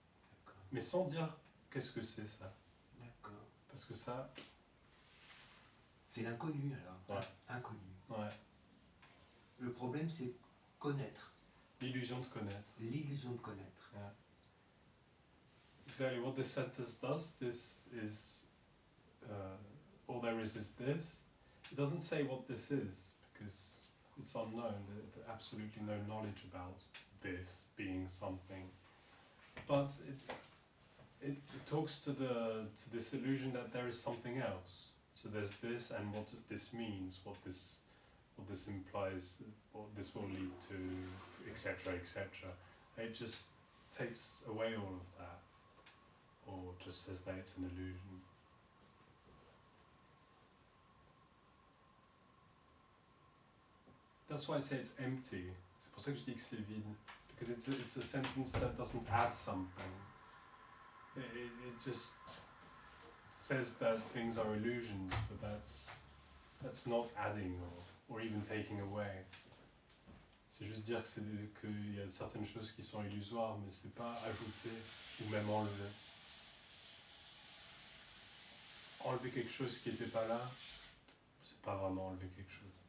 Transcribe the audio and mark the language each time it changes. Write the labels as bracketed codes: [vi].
[fr] D'accord. Mais sans dire qu'est-ce que c'est ça. D'accord. Parce que ça, C'est l'inconnu alors. Ouais. Inconnu. ouais, Le problème, c'est connaître. l'illusion de connaître. L'illusion de connaître. [en] Yeah. Exactly what this sentence does, this is all there is this. It doesn't say what this is because it's unknown. There's absolutely no knowledge about this being something. But it talks to this illusion that there is something else. So there's this, and what this means, what this implies, what this will lead to, etc., etc. It just takes away all of that, or just says that it's an illusion. That's why I say it's empty. [fr] C'est pour ça que je dis que c'est vide, [en] because it's a sentence that doesn't add something. It just says that things are illusions, but that's not adding or even taking away. [fr] C'est juste dire qu'il y a certaines choses qui sont illusoires, mais c'est pas ajouter ou même enlever. Enlever quelque chose qui n'était pas là, c'est pas vraiment enlever quelque chose.